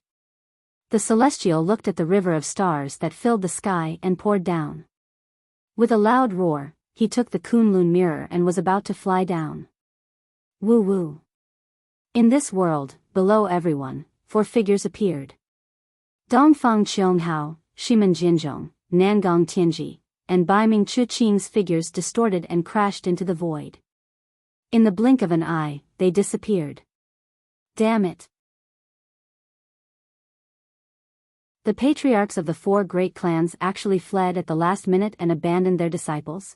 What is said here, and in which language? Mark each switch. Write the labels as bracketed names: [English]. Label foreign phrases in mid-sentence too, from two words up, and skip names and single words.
[English] The Celestial looked at the river of stars that filled the sky and poured down. With a loud roar, he took the Kunlun mirror and was about to fly down. Woo woo. In this world, below everyone, 4 figures appeared. Dongfang Qianghao, Shimen Jinzhong, Nangong Tianji, and Baiming Chuqing's figures distorted and crashed into the void. In the blink of an eye, they disappeared. Damn it. The patriarchs of the 4 great clans actually fled at the last minute and abandoned their disciples?